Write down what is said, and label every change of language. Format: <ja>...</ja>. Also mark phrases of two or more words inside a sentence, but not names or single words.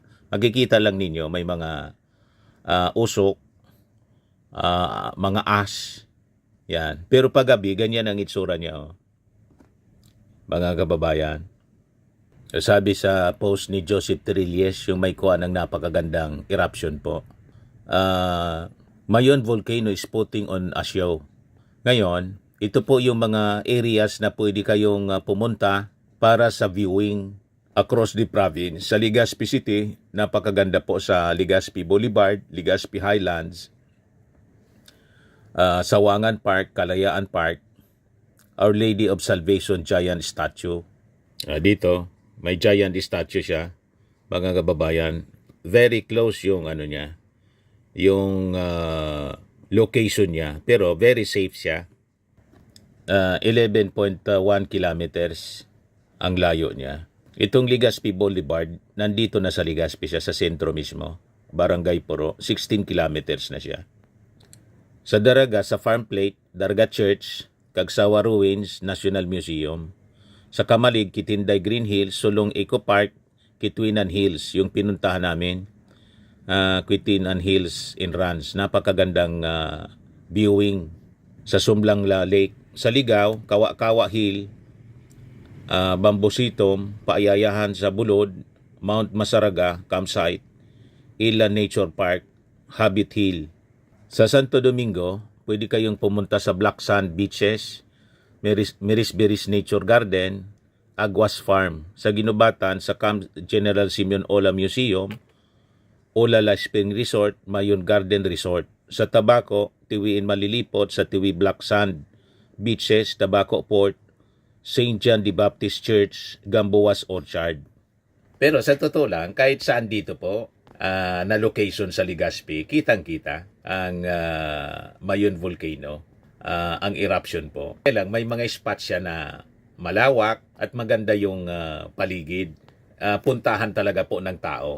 <tl>Makikita lang ninyo, may mga usok, mga ash. Yan. Pero paggabi, ganyan ang itsura niya. Oh. Mga kababayan. Sabi sa post ni Joseph Trillies, yung may kuha ng napakagandang eruption po.</tl> <en>Mayon volcano is putting on a show.</en> <tl>Ngayon, ito po yung mga areas na pwede kayong pumunta para sa</tl> <en>viewing across the province.</en> <tl>Sa Legazpi City, napakaganda po sa Legazpi Boulevard, Legazpi Highlands, Sawangan Park, Kalayaan Park, Our Lady of Salvation Giant Statue. Dito, may giant statue siya, mga kababayan.</tl> <en>Very close</en> <tl>yung ano niya, yung location niya, pero</tl> <en>very safe</en> <tl>siya. 11.1 kilometers ang layo niya. Itong Legazpi Boulevard, nandito na sa Legazpi siya, sa sentro mismo, Barangay Puro, 16 kilometers na siya. Sa Daraga, sa Farm Plate, Daraga Church, Kagsawa Ruins, National Museum. Sa Kamalig, Kitinday Green Hills, Sulong Eco Park, Kitwinan Hills, yung pinuntahan namin. Kitwinan Hills in Rans. Napakagandang viewing sa Sumlang Lake. Sa Ligaw, Kawa-Kawa Hill, Bambusitom, Paayayahan sa Bulod, Mount Masaraga, Campsite, Ilan Nature Park, Habit Hill. Sa Santo Domingo, pwede kayong pumunta sa Black Sand Beaches, Mirisberis Nature Garden, Aguas Farm. Sa Ginubatan, sa Camp General Simeon Ola Museum, Olala Spring Resort, Mayon Garden Resort. Sa Tabaco, Tiwiin Malilipot, sa Tiwi Black Sand Beaches, Tabaco Port, St. John the Baptist Church, Gamboas Orchard. Pero sa totoo lang, kahit saan dito po, na location sa Legazpi, kitang-kita ang Mayon Volcano. Ang eruption po. Kaya lang, may mga spots siya na malawak at maganda yung paligid. Puntahan talaga po ng tao.</tl>